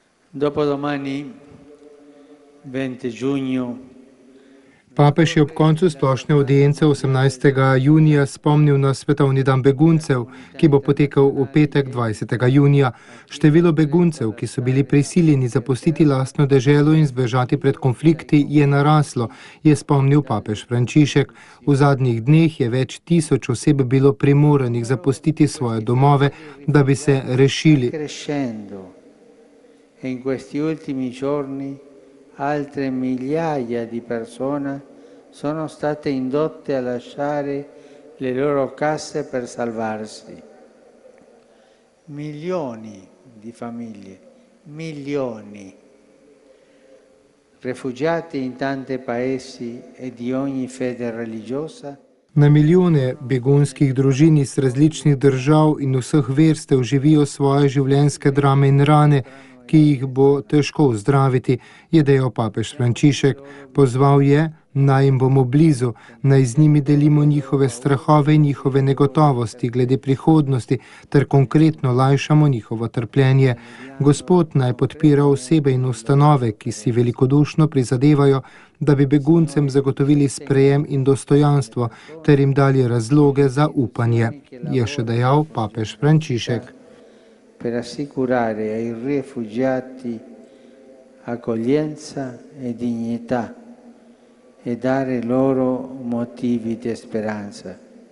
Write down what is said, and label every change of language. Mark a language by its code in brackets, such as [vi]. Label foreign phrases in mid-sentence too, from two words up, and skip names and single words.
[it] Dopodomani, 20 giugno, [sl] Papež je ob koncu splošne audience 18. junija spomnil na svetovni dan beguncev, ki bo potekal v petek 20. junija. Število beguncev, ki so bili prisiljeni zapustiti lastno deželo in zbežati pred konflikti, je naraslo, je spomnil papež Frančišek. V zadnjih dneh je več tisoč oseb bilo primoranih zapustiti svoje domove, da bi se rešili. [it] In questi ultimi giorni altre migliaia di persone sono state indotte a lasciare le loro case per salvarsi. Milioni di famiglie, milioni, rifugiati in tanti paesi e di ogni fede religiosa. [sl] Na milijone begunskih družin iz različnih držav in vseh verstev živijo svoje življenjske drame in rane, ki jih bo težko ozdraviti, je dejal papež Frančišek. Pozval je, naj jim bomo blizu, naj z njimi delimo njihove strahove in njihove negotovosti glede prihodnosti ter konkretno lajšamo njihovo trpljenje. Gospod naj podpira osebe in ustanove, ki si velikodušno prizadevajo, da bi beguncem zagotovili sprejem in dostojanstvo ter jim dali razloge za upanje, je še dejal papež Frančišek. [it] Per assicurare ai rifugiati accoglienza e dignità e dare loro motivi di speranza.